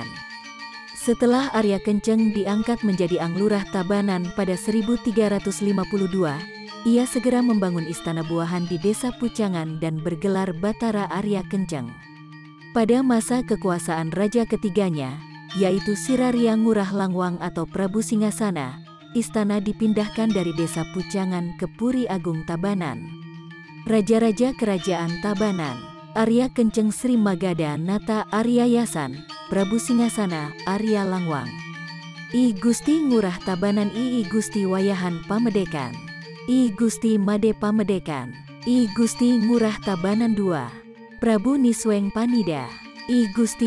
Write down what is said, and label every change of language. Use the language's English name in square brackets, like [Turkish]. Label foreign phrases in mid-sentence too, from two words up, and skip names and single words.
[Indonesian] Setelah Arya Kenceng diangkat menjadi Anglurah Tabanan pada 1352, ia segera membangun istana buahan di Desa Pucangan dan bergelar Batara Arya Kenceng. Pada masa kekuasaan raja ketiganya, yaitu Siraria Ngurah Langwang atau Prabu Singasana, istana dipindahkan dari Desa Pucangan ke Puri Agung Tabanan. Raja-raja Kerajaan Tabanan: Arya Kenceng Sri Magada Nata Arya Yasan, Prabu Singasana Arya Langwang. I Gusti Ngurah Tabanan I Gusti Wayahan Pamedekan, I Gusti Made Pamedekan, I Gusti Ngurah Tabanan II, Prabu Nisweng Panida, I Gusti